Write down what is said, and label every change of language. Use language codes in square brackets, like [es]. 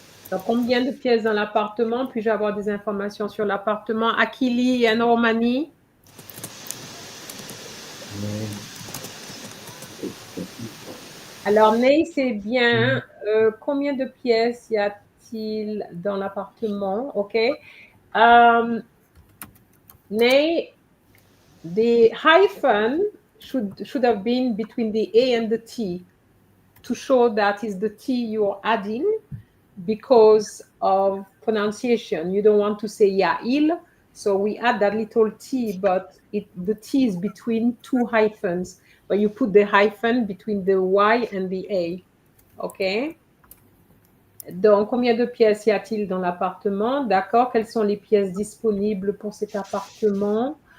[fr] Donc, combien de pièces dans l'appartement? Puis-je avoir des informations sur l'appartement? Akili et Romani? Alors, Ney, c'est bien. Combien de pièces y a-t-il dans l'appartement? OK. [en] Ney, the hyphen should have been between the A and the T to show that is the T you're adding because of pronunciation. You don't want to say Yail, so we add that little T, but the T is between two hyphens. But you put the hyphen between the Y and the A. OK? [fr] Donc, combien de pièces y a-t-il dans l'appartement? D'accord. Quelles sont les pièces disponibles pour cet appartement?